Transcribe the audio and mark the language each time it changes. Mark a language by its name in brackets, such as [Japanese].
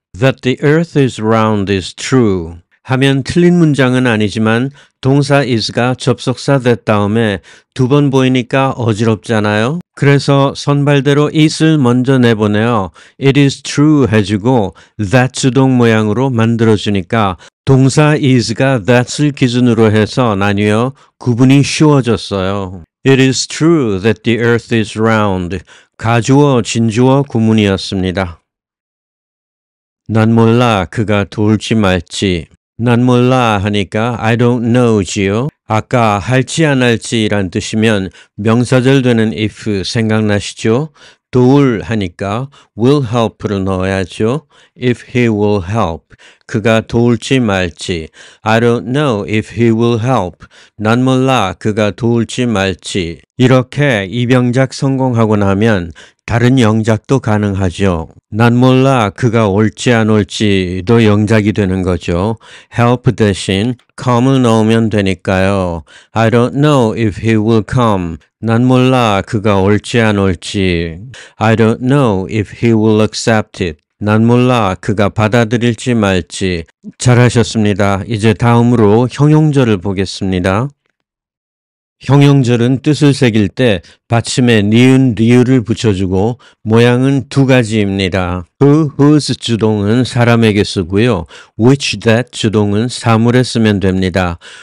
[English] That the earth is round is true [Korean] 하면 틀린 문장은 아니지만 동사 is가 접속사 that 다음에 두 번 보이니까 어지럽잖아요. 그래서 선발대로 it을 먼저 내보내어 [English] it is true [Korean] 해주고 that 주동 모양으로 만들어주니까 동사 is가 that을 기준으로 해서 나뉘어 구분이 쉬워졌어요. [English] It is true that the earth is round. [Korean] 가주어, 진주어 구문이었습니다. 난 몰라 그가 도울지 말지. 난 몰라 하니까 [English] I don't know [Korean] 지요. 아까 할지 안 할지란 뜻이면 명사절 되는 if 생각나시죠? 도울 하니까 will help를 넣어야죠. [English] If he will help. [Korean] 그가 도울지 말지. [English] I don't know if he will help. [Korean] 난 몰라 그가 도울지 말지. 이렇게 입영작 성공하고 나면 다른 영작도 가능하죠. 난 몰라 그가 올지 안 올지도 영작이 되는 거죠. help 대신 come을 넣으면 되니까요. [English] I don't know if he will come. [Korean] 난 몰라 그가 올지 안 올지. [English] I don't know if he will accept it. [Korean] 난 몰라 그가 받아들일지 말지. 잘하셨습니다. 이제 다음으로 형용절을 보겠습니다. 형용절은 뜻을 새길 때 받침에 니은, 리을을 붙여주고 모양은 두 가지입니다. who, whose 주동은 사람에게 쓰고요. which, that 주동은 사물에 쓰면 됩니다.